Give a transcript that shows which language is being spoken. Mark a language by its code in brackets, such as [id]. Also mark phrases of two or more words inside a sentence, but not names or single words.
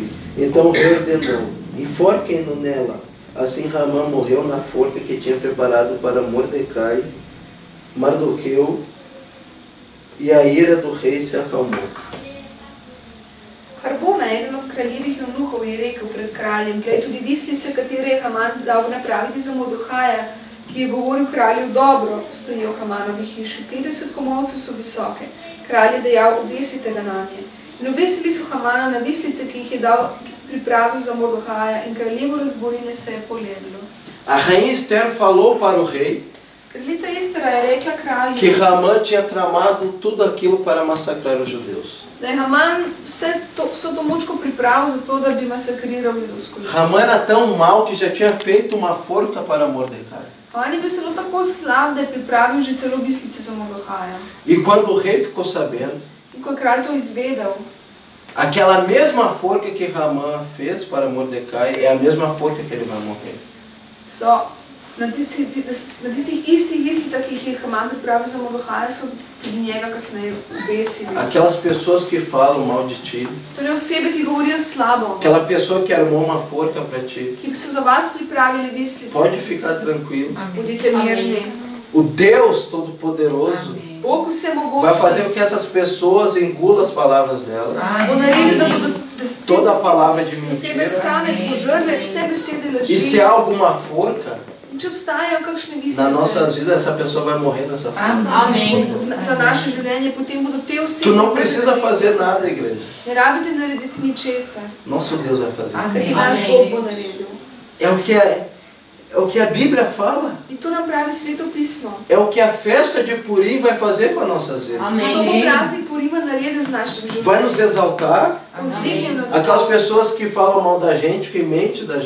[pt] Então o rei ordenou: enforquem-no nela. Assim Ramã morreu na forca que tinha preparado para Mordecai, Mardoqueu, e a ira do rei se acalmou. [sl] Harbona, eden od kraljevih eunuhov, je rekel pred kraljem: glej, tudi vislice, katere je Haman dal napraviti za Mordehaja, ki je govoril kralju dobro, stojijo v Hamanovi hiši. 50 komolcev so visoke. Kralj je dejal: obesite ga nanje. In obesili so Hamana na vislice, ki jih je dal pripravil za Mordehaja, in kraljevo razborinje se je poleglo. [pt] A rainha Esther falou para o rei [sl] Kraljica Estera je rekla kralju, [pt] que Ramã tinha tramado tudo aquilo para massacrar os judeus. [sl] da je Haman vso to mučko pripravil za to, da bi masakriral judovsko ljudstvo. [pt] Ramã era tão mal que já tinha feito uma forca para Mordecai. [sl] Haman je bil celo tako slab, da je pripravil že celo vislice za Mordehaja. [pt] E quando o rei ficou sabendo, [sl] In ko je kralj to izvedel, [pt] aquela mesma forca que Ramã fez para Mordecai é a mesma forca que ele vai morrer. [sl] so na tistih istih vislicah, ki jih je Haman pripravil za Mordehaja, so tudi njega kasneje obesili. [pt] Aquelas pessoas que falam mal de ti, [sl] Torej osebe, ki govorijo slabo, [pt] aquela pessoa que armou uma forca para ti, [sl] ki so za vas pripravili vislice, [pt] pode ficar tranquilo. [sl] bodite mirni. [pt] O Deus Todo-Poderoso [sl] Bog vsemogočni [pt] vai fazer com que essas pessoas engulam as palavras dela. [sl] bo naredil, da bodo [pt] Toda a palavra de [sl] osebe [pt] mentira. [sl] same požrle vse besede laži. [pt] E se há alguma forca, [sl] In In če obstajajo kakšne [pt] nas nossas [sl] visice [pt] vidas essa pessoa vai morrer dessa forma. Amém. [sl] za naše življenje, potem bodo te vse... [pt] Tu não precisa fazer nada, igreja. [sl] Ne rabite narediti ničesar, [pt] Nosso Deus vai fazer. [sl] ker ti naš Bog bo naredil. [pt] É o que a Bíblia fala. [sl] In to nam pravi Sveto pismo. [pt] É o que a festa de Purim vai fazer com as nossas vidas. [sl] To bo praznik Purima naredil z našim [pt] Vai nos [sl] življenjem. [pt] exaltar. [sl] Vzdignil nas [pt] Aquelas [sl] bo. [pt] pessoas que falam mal da gente, que mentem da gente.